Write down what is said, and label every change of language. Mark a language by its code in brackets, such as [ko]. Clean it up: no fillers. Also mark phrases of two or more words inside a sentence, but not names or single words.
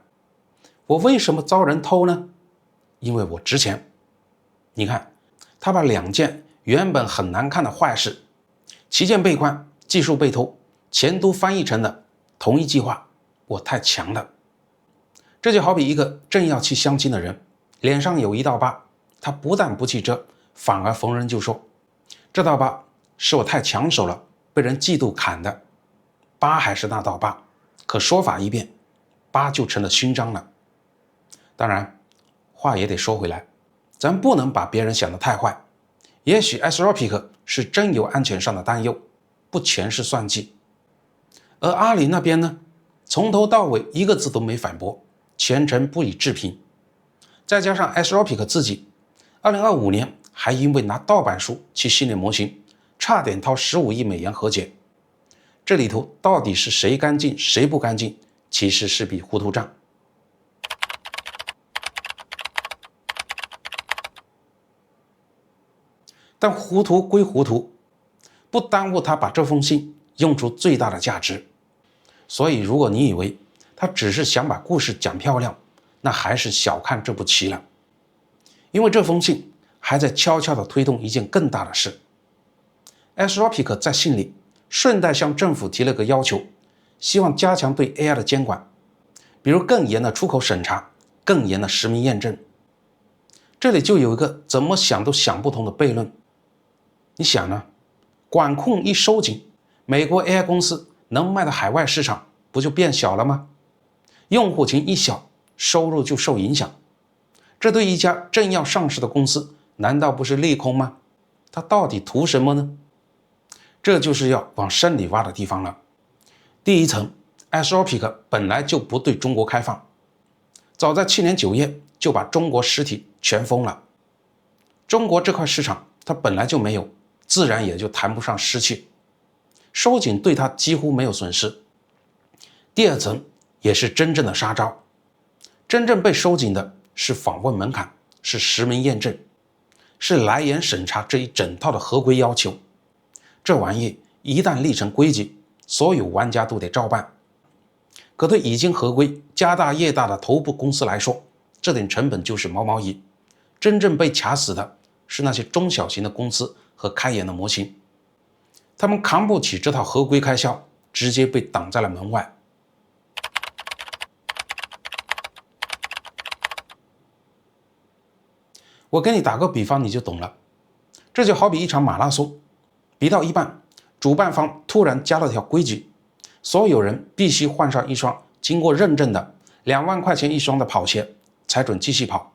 [zh] 我為什麼遭人偷呢？因為我值錢。你看，他把2件原本很難看的壞事，旗艦被關，技術被偷，全都翻譯成了同一句話：我太強了。這就好比一個正要去相親的人，臉上有一道疤，他不但不去遮，反而逢人就說：這道疤是我太搶手了，被人嫉妒砍的。疤還是那道疤，可說法一變，疤就成了勳章了。當然，話也得說回來，咱不能把別人想得太壞。也許 Anthropic 是真有安全上的担憂，不全是算計。而阿里那邊呢，從頭到尾一個字都沒反駁，全程不予置評。再加上 Anthropic 自己2025年還因為拿盜版書去訓練模型，差點掏15億美元和解。這裡頭到底是誰乾淨誰不乾淨，其實是筆糊塗賬。但糊塗歸糊塗，不耽誤他把這封信用出最大的價值。所以如果你以為他只是想把故事講漂亮，那還是小看這步棋了。因為這封信還在悄悄地推動一件更大的事。Anthropic 在信裡順帶向政府提了個要求，希望加強對 AI 的監管，比如更嚴的出口審查，更嚴的實名驗證。這裡就有一個怎麼想都想不通的悖論。你想呢？管控一收緊，美國 AI 公司能賣的海外市场不就變小了嗎？用戶群一小，收入就受影響。這對一家正要上市的公司，難道不是利空嗎？它到底圖什麼呢？這就是要往深裡挖的地方了。第一層 ，Anthropic 本來就不對中國開放，早在去年9月就把中國實體全封了。中国這塊市場它本來就沒有，自然也就談不上失去。收緊對它幾乎沒有損失。第二層也是真正的殺招，真正被收緊的是訪問門檻，是實名驗證，是來源審查這一整套的合規要求。這玩意一旦立成規矩，所有玩家都得照辦。可對已經合規、家大業大的頭部公司來說，這點成本就是毛毛雨。真正被卡死的是那些中小型的公司和開源的模型，他們扛不起這套合規開銷，直接被擋在了門外。我给你打個比方，你就懂了。這就好比一場馬拉松，比到一半，主辦方突然加了條規矩，所有人必須換上一雙經過認證的2萬塊錢一雙的跑鞋，才准繼續跑。